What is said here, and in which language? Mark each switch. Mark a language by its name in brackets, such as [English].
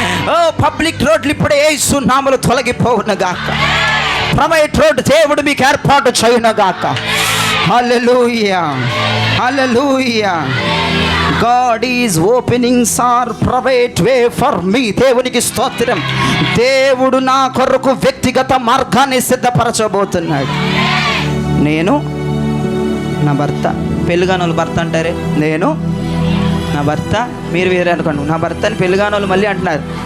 [Telugu] ఓ public రోడ్లు ఇప్పుడే యేసు నామములో తొలగిపోవునుగాక. ప్రైవేట్ రోడ్ దేవుడు మీకు ఏర్పాటు చేయునుగాక. హల్లెలూయా, హల్లెలూయా. [English] God is opening our private way for me. [Telugu] దేవునికి స్తోత్రం. దేవుడు నా కొరకు వ్యక్తిగత మార్గాన్ని సిద్ధపరచబోతున్నాడు. నేను, నా భర్త, పెళ్ళిగానోళ్ళు భర్త అంటారే, నేను, నా భర్త, మీరు వేరే అనుకోండి, నా భర్త అని పెళ్ళిగానోళ్ళు మళ్ళీ అంటున్నారు.